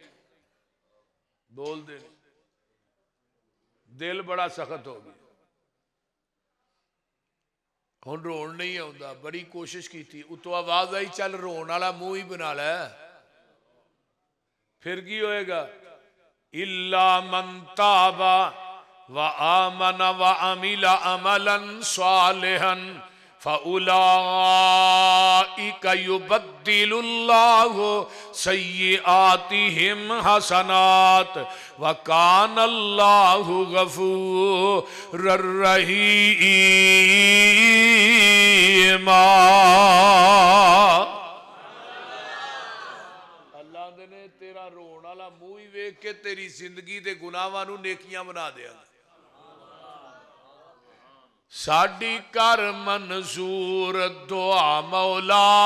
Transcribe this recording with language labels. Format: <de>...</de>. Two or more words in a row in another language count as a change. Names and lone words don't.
<pa>ਬੋਲ ਦੇ। ਦਿਲ ਬੜਾ ਸਖ਼ਤ ਹੋ ਗਿਆ, ਹੁਣ ਰੋਣ ਨਹੀਂ ਆਉਂਦਾ। ਬੜੀ ਕੋਸ਼ਿਸ਼ ਕੀ, ਉੱਤੋਂ ਆਵਾਜ਼ ਆਈ ਚੱਲ ਰੋਣ ਵਾਲਾ ਮੂੰਹ ਹੀ ਬਣਾ ਲੈ। ਫਿਰ ਕੀ ਹੋਏਗਾ?</pa> <ar>إلا من تاب وآمن وعمل عملا صالحا فأولئك يبدل الله سيئاتهم حسنات وكان الله غفورا رحيما.</ar> <pa>ਅੱਲਾਹ ਨੇ ਤੇਰਾ ਰੋਣ ਵਾਲਾ ਮੂੰਹ ਹੀ ਵੇਖ ਕੇ ਤੇਰੀ ਜ਼ਿੰਦਗੀ ਦੇ ਗੁਨਾਹਾਂ ਨੂੰ ਨੇਕੀਆਂ ਬਣਾ ਦਿੱਤਾ। ਸਾਡੀ ਕਰ ਮਨਜ਼ੂਰ ਦੁਆ ਮੌਲਾ।</pa>